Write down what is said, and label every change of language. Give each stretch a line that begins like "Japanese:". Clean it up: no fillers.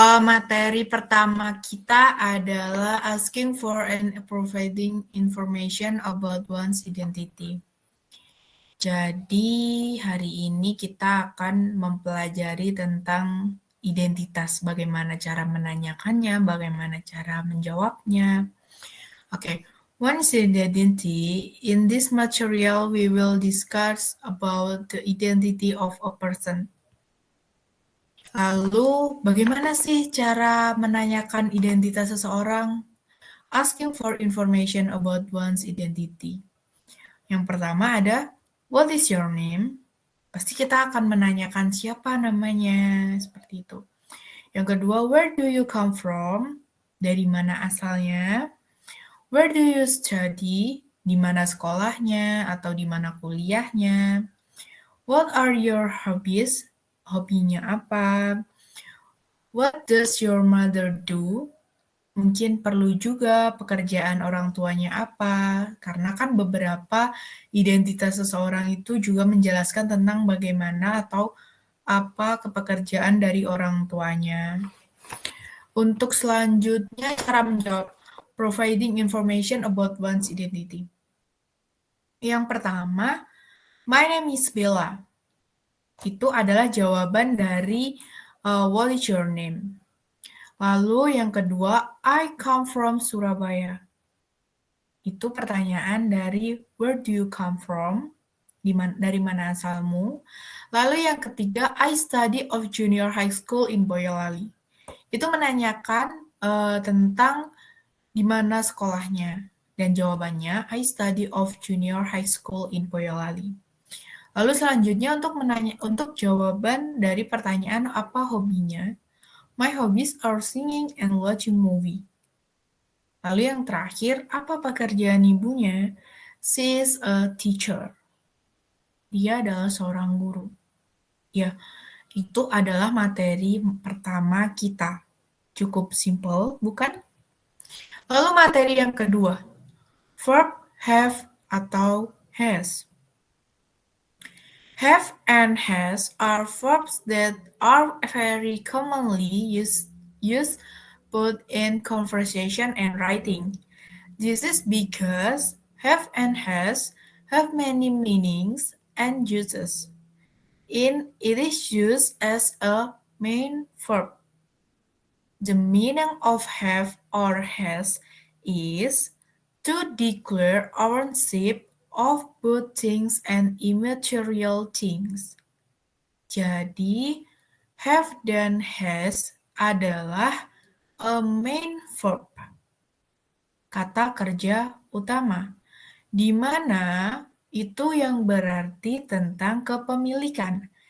Indonesian: Materi pertama kita adalah
English: asking for and providing information about one's identity.
Indonesian: Jadi hari ini kita akan mempelajari tentang identitas, bagaimana cara menanyakannya, bagaimana cara menjawabnya.
English: Oke, one's identity. In this material, we will discuss about the identity of a person.
Indonesian: Lalu, bagaimana sih cara menanyakan identitas seseorang?
English: Asking for information about one's identity.
Indonesian: Yang pertama ada,
English: what is your name?
Indonesian: Pasti kita akan menanyakan siapa namanya, seperti itu. Yang kedua,
English: where do you come from?
Indonesian: Dari mana asalnya?
English: Where do you study?
Indonesian: Di mana sekolahnya atau di mana kuliahnya?
English: What are your hobbies?
Indonesian: Hobinya apa?
English: What does your mother do?
Indonesian: Mungkin perlu juga pekerjaan orang tuanya apa, karena kan beberapa identitas seseorang itu juga menjelaskan tentang bagaimana atau apa pekerjaan dari orang tuanya. Untuk selanjutnya, cara menjawab
English: providing information about one's identity.
Indonesian: Yang pertama,
English: my name is Bella.
Indonesian: Itu adalah jawaban dari
English: what is your name?
Indonesian: Lalu yang kedua,
English: I come from Surabaya.
Indonesian: Itu pertanyaan dari
English: where do you come from?
Indonesian: Dari mana asalmu? Lalu yang ketiga,
English: I study of junior high school in Boyolali.
Indonesian: Itu menanyakan tentang di mana sekolahnya. Dan jawabannya,
English: I study of junior high school in Boyolali.
Indonesian: Lalu selanjutnya untuk jawaban dari pertanyaan apa hobinya.
English: My hobbies are singing and watching movie.
Indonesian: Lalu yang terakhir, apa pekerjaan ibunya?
English: She is a teacher.
Indonesian: Dia adalah seorang guru. Ya, itu adalah materi pertama kita. Cukup simple, bukan? Lalu materi yang kedua, verb have atau has.
English: Have and has are verbs that are very commonly used both in conversation and writing. This is because have and has have many meanings and uses. It is used as a main verb. The meaning of have or has is to declare ownership of both things and immaterial things.
Indonesian: Jadi, have dan has adalah
English: a main verb,
Indonesian: kata kerja utama, di mana itu yang berarti tentang kepemilikan.